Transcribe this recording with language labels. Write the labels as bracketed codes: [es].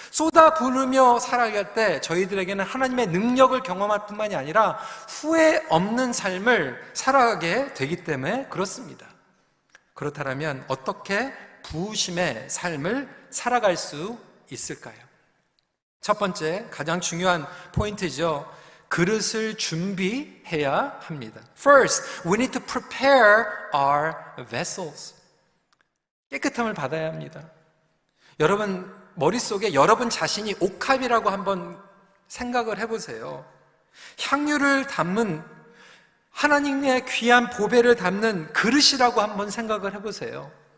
[ko] 쏟아 부으며 살아갈 때 저희들에게는 하나님의 능력을 경험할 뿐만이 아니라 후회 없는 삶을 살아가게 되기 때문에 그렇습니다. 그렇다면 어떻게 부으심의 삶을 살아갈 수 있을까요? 첫 번째, 가장 중요한 포인트죠. 그릇을 준비해야 합니다. [en] First, we need to prepare our vessels. [ko] 깨끗함을 받아야 합니다. 여러분 머릿속에 여러분 자신이 옥합이라고 한번 생각을 해보세요. 향유를 담는 하나님의 귀한 보배를 담는 그릇이라고 한번 생각을 해보세요.